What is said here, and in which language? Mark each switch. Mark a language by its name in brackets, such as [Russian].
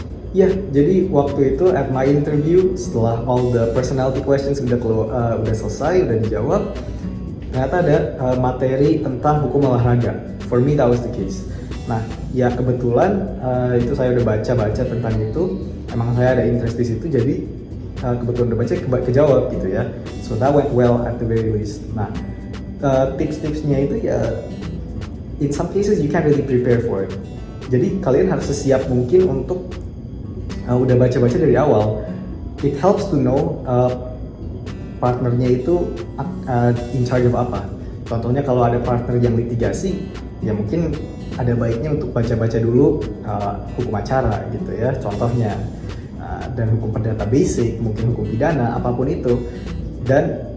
[Indonesian] Ya, jadi waktu itu [English] at my interview, [Indonesian] setelah [English] all the personality questions [Indonesian] udah selesai, udah dijawab, ternyata ada materi tentang hukum olahraga. [English] For me that was the case. [Indonesian] Nah, ya kebetulan itu saya udah baca tentang itu. Emang saya ada interest di situ, jadi kebetulan udah baca kejawab gitu ya. [English] So that went well at the very least. [Indonesian] Nah, tips-tipsnya itu ya, [English] in some cases you can't really prepare for it. [Indonesian] Jadi kalian harus sesiap mungkin untuk udah baca-baca dari awal. [English] It helps to know [Indonesian] partnernya itu [English] in charge of [Indonesian] apa. Contohnya kalau ada partner yang litigasi, ya mungkin ada baiknya untuk baca-baca dulu hukum acara gitu ya, contohnya, dan hukum perdata basic, mungkin hukum pidana, apapun itu. Dan